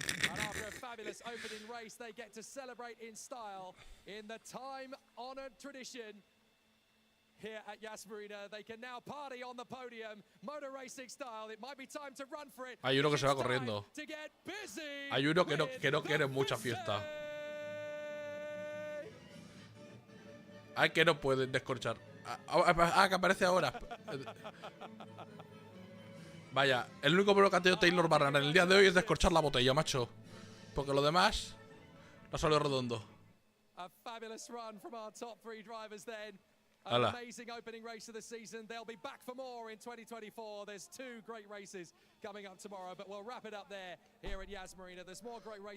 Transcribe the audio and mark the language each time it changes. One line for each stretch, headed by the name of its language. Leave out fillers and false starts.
English: And after a fabulous opening race, they get to celebrate in style in the time-honored tradition. Here at Yas Marina, they can now party on the podium, motor racing style. It might be time to run for it.
Spanish: Hay uno que se va corriendo. Hay uno que no quiere mucha fiesta. Hay que no puede descorchar. Que aparece ahora. Vaya, el único problema que ha tenido Taylor Barnard en el día de hoy es descorchar la botella, macho. Porque lo demás no salió redondo.
English: A fabulous run from our top 3 drivers then. An amazing opening race of the season. They'll be back for more in 2024. There's 2 great races coming up tomorrow, but we'll wrap it up there here at Yas Marina. There's more great racing.